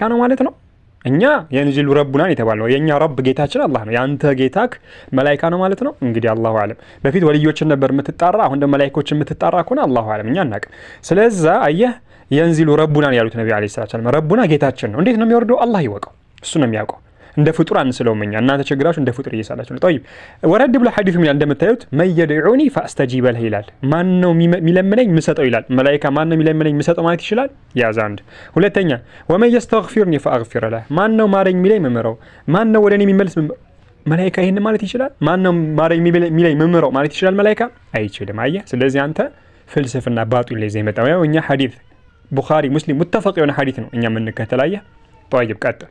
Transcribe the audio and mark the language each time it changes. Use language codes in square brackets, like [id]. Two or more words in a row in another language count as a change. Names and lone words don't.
[am] ነው ማለት ነው እኛ [ar] ينزل ربنا [am] የተባለው የኛ ረብ ጌታችን አላህ ነው ያንተ ጌታክ መላእክት ነው ማለት ነው እንግዲህ [ar] الله أعلم [am] በፊት ወልዮችን ነበር የምትጣራ አሁን ደግሞ መላእክቶችን የምትጣራ ከሆነ [ar] الله أعلم [am] እኛ እናቅ ስለዚህ አየህ [ar] ينزل ربنا [am] ያሉት ነብዩ [ar] عليه الصلاة والسلام [am] ረቡና ጌታችን ነው እንዴት ነው የሚወርደው አላህ ይወቀው እሱ ነው የሚያውቀው እንደ ፍጡር አንስለውምኛ እናንተ ቸግራችሁ እንደ ፍጡር እየሳላችሁ ነው طيب ወረድ ብሎ ሐዲሱ ምን እንደምታዩት መየድዑኒ [ar] فاستجيب له [am] ይላል ማን ነው የሚለምነኝ ምሰጠው ይላል መላእክት ማን ነው የሚለምነኝ ምሰጠው ማለት ይችላል ያዛ አንድ ሁለተኛ [ar] ومن يستغفرني فاغفر له [am] ማን ነው ማረኝ የሚለኝ ምምረው ማን ነው ወደኔ የሚመልስ መላኢካ ይሄን ማለት ይችላል? ማነው ማረኝ የሚለኝ መምረው ማለት ይችላል መላኢካ? አይችልም። አየህ፣ ስለዚህ አንተ ፍልስፍና ባጢል ላይ ዘይመጣው ያው እኛ ሐዲስ ቡኻሪ ሙስሊም ሙተፈቅ የሆነ ሐዲስ ነው እኛ የምንከተል። አየህ፣ طيب ቀጥል።